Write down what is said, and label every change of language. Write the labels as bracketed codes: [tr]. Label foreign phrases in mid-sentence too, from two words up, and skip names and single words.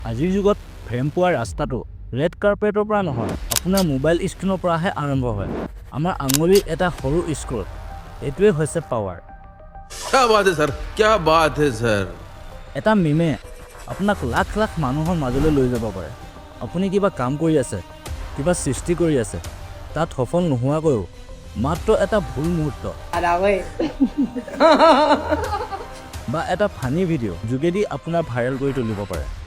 [as] আজিৰ যুগত ফ্ৰেম পোৱাৰ ৰাস্তাটো [en] red carpet [as] পৰা নহয়, আপোনাৰ [en] mobile screen [as] পৰাহে আৰম্ভ হয়। আমাৰ আঙুলিৰ এটা সৰু স্ক্ৰল, এইটোৱে হৈছে পাৱাৰ। [hi] क्या बात है सर, क्या बात है सर। [as] এটা মিমে আপোনাক লাখ লাখ মানুহৰ মাজলৈ লৈ যাব পাৰে। আপুনি কিবা কাম কৰি আছে, কিবা সৃষ্টি কৰি আছে, তাত সফল নোহোৱাকৈও মাত্ৰ এটা ভুল মুহূৰ্ত বা এটা [en] funny video' [as] যোগেদি আপোনাৰ ভাইৰেল কৰি তুলিব পাৰে।